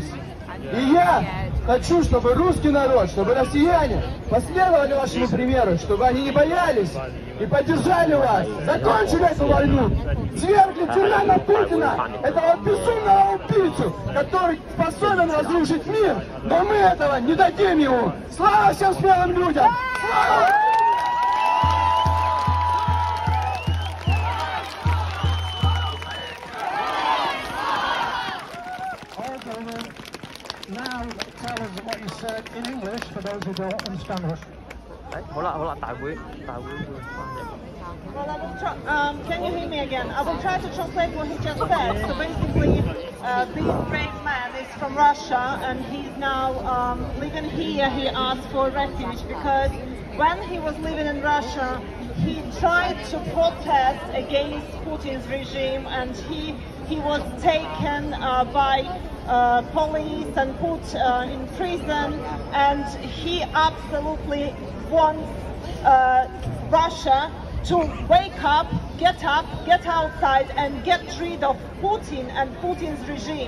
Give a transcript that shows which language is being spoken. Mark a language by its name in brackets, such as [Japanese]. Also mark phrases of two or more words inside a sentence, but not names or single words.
[Russian] И я хочу, чтобы русский народ, чтобы россияне последовали вашему примеру, чтобы они не боялись и поддержали вас, закончили эту войну, свергли тирана Путина, этого безумного убийцу, который способен разрушить мир, но мы этого не дадим ему. Слава всем смелым людям! Слава! [English] Now tell us what you said in English for those who don't understand Russian. [Cantonese] 好啦，大會會翻譯。 [English] Well, I will try, can you hear me again? I will try to translate what he just said. So basically, this brave man is from Russia and he's now living here. He asked for refuge because when he was living in Russia, he tried to protest against Putin's regime and he was taken by police and put in prison, and he absolutely wants Russia to wake up, get outside and get rid of Putin and Putin's regime.